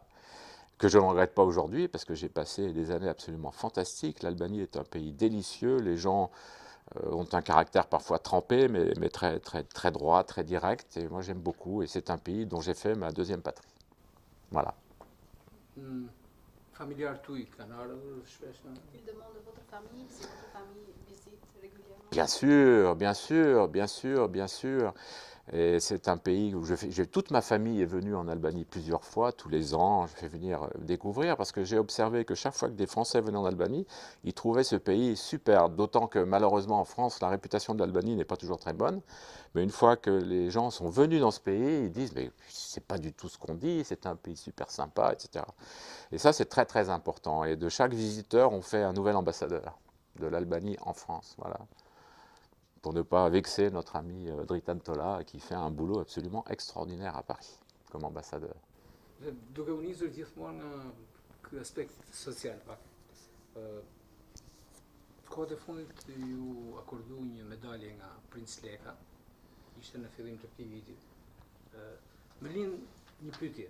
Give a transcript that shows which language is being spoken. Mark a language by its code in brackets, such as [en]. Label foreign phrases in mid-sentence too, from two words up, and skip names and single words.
[fr] Que je ne regrette pas aujourd'hui, parce que j'ai passé des années absolument fantastiques. L'Albanie est un pays délicieux, les gens ont un caractère parfois trempé, mais très, très, très droit, très direct, et moi j'aime beaucoup, et c'est un pays dont j'ai fait ma deuxième patrie. Voilà. [sq] Familiar tuj kanë ardhur shpesh në... [fr] Il demande de votre famille si votre famille visite régulièrement. Bien sûr, bien sûr, bien sûr, bien sûr. Et c'est un pays où toute ma famille est venue en Albanie plusieurs fois, tous les ans, je fais venir découvrir, parce que j'ai observé que chaque fois que des Français venaient en Albanie, ils trouvaient ce pays super, d'autant que malheureusement en France, la réputation de l'Albanie n'est pas toujours très bonne, mais une fois que les gens sont venus dans ce pays, ils disent, mais c'est pas du tout ce qu'on dit, c'est un pays super sympa, etc. Et ça, c'est très très important, et de chaque visiteur, on fait un nouvel ambassadeur de l'Albanie en France, voilà. Pour ne pas vexer notre ami Dritan Tola, qui fait un boulot absolument extraordinaire à Paris, comme ambassadeur. [sq] Duke u nisur gjithmonë në ky aspekt social pak. Kohët e fundit ju akordu një medalje nga Prince Leka, ishte në fillim të këtij viti. Më lind një pyetje.